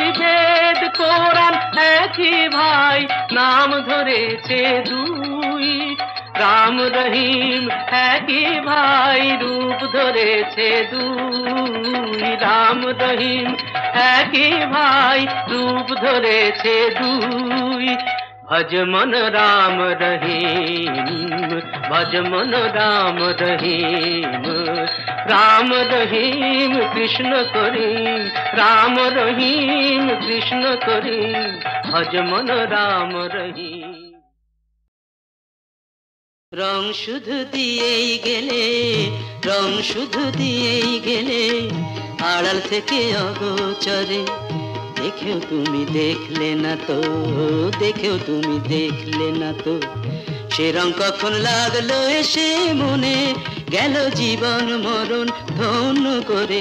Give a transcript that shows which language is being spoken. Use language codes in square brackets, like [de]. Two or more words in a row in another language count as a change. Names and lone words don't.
[bn] বেদ কোরআন একই ভাই, নাম ধরেছে দুই। রাম রহিম একই ভাই, রূপ ধরেছে দুই। রাম রহিম একই ভাই, রূপ ধরেছে দুই। [hi] भज मन राम रहीम, भज मन राम रहीम। राम रहीम कृष्ण करीम, राम रहीम कृष्ण करीम। भज मन राम रहीम। [bn] রং শুধু দিয়েই গেলে, রং শুধু দিয়েই গেলে, আড়াল থেকে অগোচরে। দেখেও তুমি দেখলে না তো, দেখেও তুমি দেখলে না তো, সে রং কখন লাগলো এসে মনে, গেল জীবন মরণ ধন্য করে।